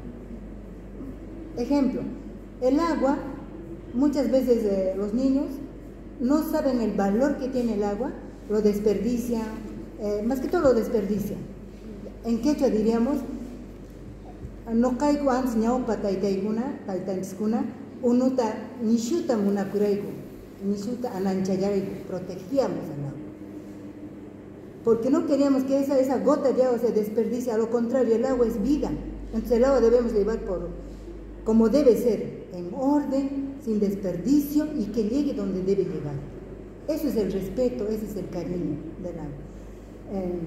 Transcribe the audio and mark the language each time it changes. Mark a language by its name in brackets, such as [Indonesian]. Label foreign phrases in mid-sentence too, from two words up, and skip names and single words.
[Spanish] Ejemplo, el agua, muchas veces los niños no saben el valor que tiene el agua, lo desperdician, más que todo lo desperdician. En quechua diríamos, no caigo antes [Quechua] ñaupa taytaykuna, taytanchiskuna, unuta nishuta munakurayku, nishuta ananchayayku, [Spanish] protegíamos el agua. Porque no queríamos que esa gota de agua se desperdicie, a lo contrario, el agua es vida. Entonces el agua debemos llevar como debe ser, en orden, sin desperdicio y que llegue donde debe llegar. Eso es el respeto, ese es el cariño del agua.